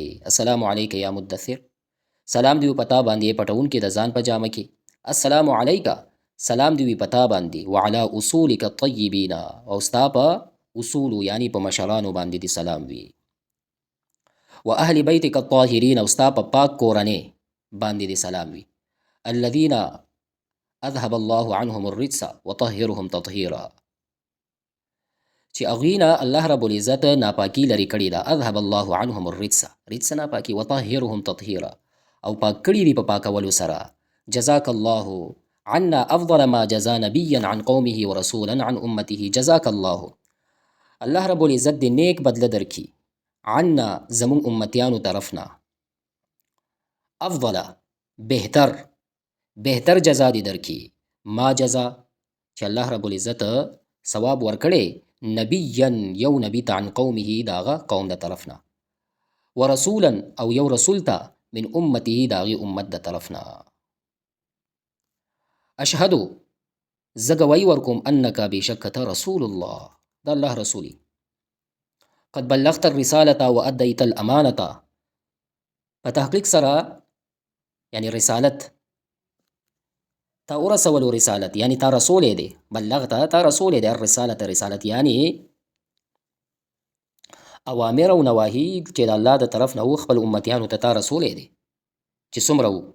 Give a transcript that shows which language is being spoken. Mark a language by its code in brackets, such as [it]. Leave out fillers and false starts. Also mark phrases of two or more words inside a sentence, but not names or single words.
[ar] السلام علیک یا مدثر، [ps] سلام دی وي پتا باندې ای پټونکي د ځان په جامه کې. [ar] السلام علیک، [ps] سلام دی وي پتا باندې [ar] وعلى اصولک الطیبین، [ps] او ستا په اصول یعنی په مشرانو باندې دی سلام وي. [ar] واهل بیتک الطاهرین، [ps] او ستا په پاک کورنۍ باندې دی سلام وي. [ar] الذین اذهب الله عنهم الرجس وطهرهم تطهیرا، [ps] چې هغوی نه [ar] الله رب العزت [ps] ناپاکي لرې کړې ده. [ar] اذهب الله عنهم الرجس، [ps] رجس ناپاکي، [ar] وطهرهم تطهیرا، [ps] او پاک کړي دي په پاکولو سره. [ar] جزاک الله عنا افضل ما جزا نبیا عن قومه ورسولا عن امته. جزاک الله، الله رب العزت [ps] دې نیک بدله درکړي، عنا زمون امتیانو طرفنا، افضل بهتر جزا دې درکړي، [ar] ما جزا [ps] چې [ar] الله رب العزت [ps] ثواب ورکړي نبیا یو نبی ته، [ar] عن قومه [ps] داغه قوم د طرفنا، ورسولا او یو رسول ته، [ar] من امته [ps] داغي امت د طرفنا. [ar] اشهد، [ps] زګوي ورکوم، [ar] انک بشکته رسول الله، [ps] د الله رسولي، [ar] قد بلغت الرسالة واديت الامانه، [ps] په تحقیق سره یعنی رسالت تا ورسولو، رسالت یعنی تا رسول دی، بلغت تا رسول دی، الرسالت رسالت یعنی اوامر او نواهی چې [ar] د الله [ps] د طرف نه خپل امتیانو ته تا رسول دی چې څومره وو.